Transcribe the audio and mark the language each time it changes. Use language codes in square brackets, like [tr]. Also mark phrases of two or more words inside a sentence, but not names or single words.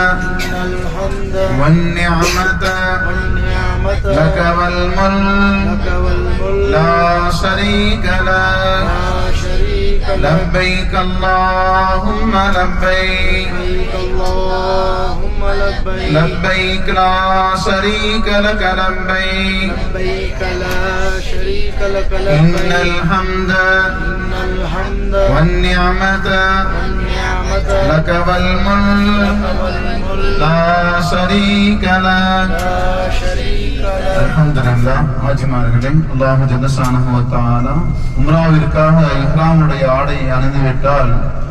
[ar] والنعمة لك والملك لا شريك لك لبيك اللهم لبيك لبيك لا شريك لك لبيك إن الحمد والنعمة لك والملك لا شريك لك அல்ஹம்துலில்லாஹ். [ta] ஆஜிமார்களே, [ar] الله جل شأنه وتعالى [ta] உம்ராவிற்காக இஹ்ராமுடைய ஆடையை அணிந்துவிட்டால்